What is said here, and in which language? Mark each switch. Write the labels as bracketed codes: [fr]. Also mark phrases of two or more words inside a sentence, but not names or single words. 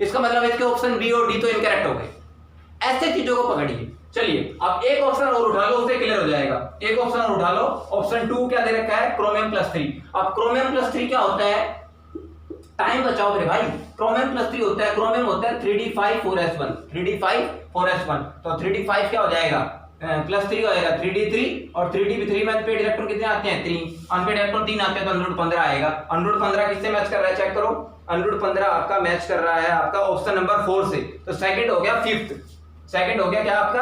[hi] इसका मतलब इसके [en] option B [hi] और डी तो इनकरेक्ट हो गए। ऐसे चीजों को पकड़िए। चलिए अब एक ऑप्शन और उठा लो, उससे क्लियर हो जाएगा। एक ऑप्शन और उठा लो, ऑप्शन 2 क्या दे रखा है? [en] chromium plus 3. [hi] अब [en] chromium plus 3 [hi] क्या होता है? टाइम बचाओ मेरे भाई। [en] chromium plus 3 [hi] होता है, क्रोमियम होता है 3D5 4s1, 3D5 4s1, तो 3D5 क्या हो जाएगा? प्लस 3 हो जाएगा 3D3, और 3D3 में [en] unpaired electron [hi] कितने आते हैं? 3, [en] unpaired electron [hi] 3 आते हैं, तो √15 आएगा। √15 किससे मैच कर रहा है? चेक करो, √15 आपका मैच कर रहा है आपका [en] option number 4 [hi] से, तो सेकंड हो गया 5th, सेकंड हो गया क्या आपका?